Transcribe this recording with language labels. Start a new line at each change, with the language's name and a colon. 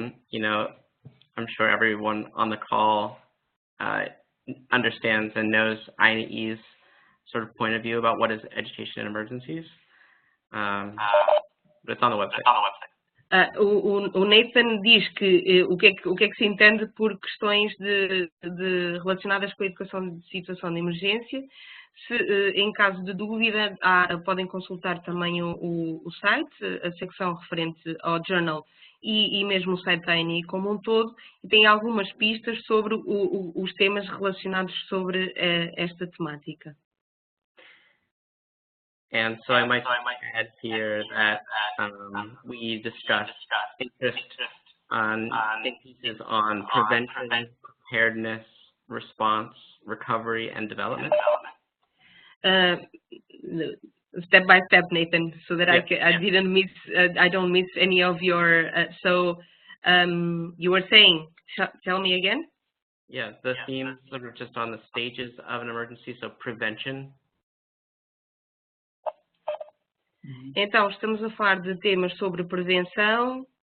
English: You know, I'm sure everyone on the call understands and knows INE's sort of point of view about what is education and emergencies. But it's on the website.
Portuguese: O Nathan diz que o que é que se entende por questões relacionadas com a educação de situação de emergência. Em caso de dúvida, podem consultar também o site, a secção referente ao journal e mesmo o site da ANI como um todo, e tem algumas pistas sobre os temas relacionados sobre esta temática.
English: And so I might add here that we discussed interest on pieces on prevention, preparedness, response, recovery, and development. Step by step, Nathan, so that I don't miss any of your. You were saying, tell me again. Yeah, the themes sort of just on the stages of an emergency, so prevention.
Portuguese: Então, estamos a falar de temas sobre prevenção,